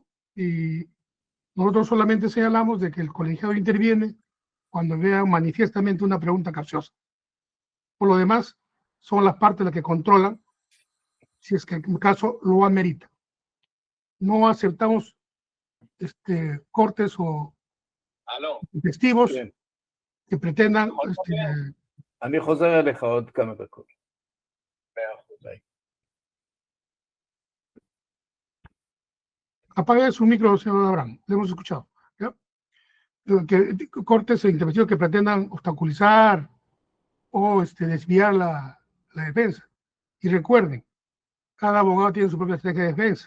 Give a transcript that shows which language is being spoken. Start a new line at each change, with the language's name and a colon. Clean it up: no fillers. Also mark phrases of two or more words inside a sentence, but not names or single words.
Spanish: Y nosotros solamente señalamos de que el colegiado interviene cuando vea manifiestamente una pregunta capciosa. Por lo demás, son las partes las que controlan, si es que en caso lo amerita. No aceptamos cortes o testigos que pretendan
Hebrew: אני חוזר אליך עוד כמה דקות.
Spanish: 100%. Apague su micro, señor Abraham. Le hemos escuchado. ¿Ya? Cortes e intervenciones que pretendan obstaculizar o desviar la defensa. Y recuerden, cada abogado tiene su propia estrategia de defensa.